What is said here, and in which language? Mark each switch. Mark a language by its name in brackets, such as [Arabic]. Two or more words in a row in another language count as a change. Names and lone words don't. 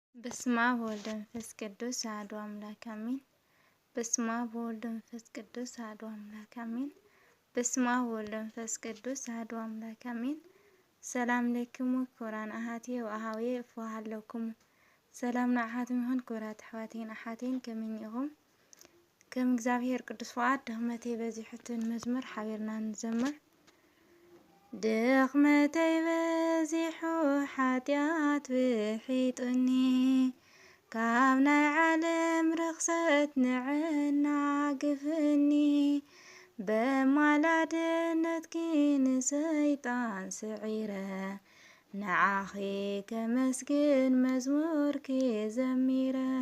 [Geez] በስመ አብ ወወልድ ወመንፈስ ቅዱስ አሐዱ አምላክ አሜን። በስመ አብ ወወልድ ወመንፈስ ቅዱስ አሐዱ አምላክ አሜን። በስመ አብ ወወልድ ወመንፈስ ቅዱስ አሐዱ አምላክ አሜን። ሰላም ለክሙ ክቡራን አሐትየ ወአኀውየ እፎሃለክሙ [Tigrinya] ሰላም ንዓኻትም ይኹን ክቡራት ኣሕዋቴን ኣሓቴን ከመይ ኢኹም? ከም እግዚአብሔር ቅዱስ ፈቃድ ድኽመተይ በዚሑትን መዝሙር ሓቢርና ንዘምር። ድኽመተይ በዚሑ ሓጢአት ብሒጡኒ ካብ ናይ ዓለም ርኽሰት ንዕና ግፍኒ በማላድነትኪ ንሰይጣን ስዒረ ንዓኺ ከመስግን መዝሙርኪ ዘሚረ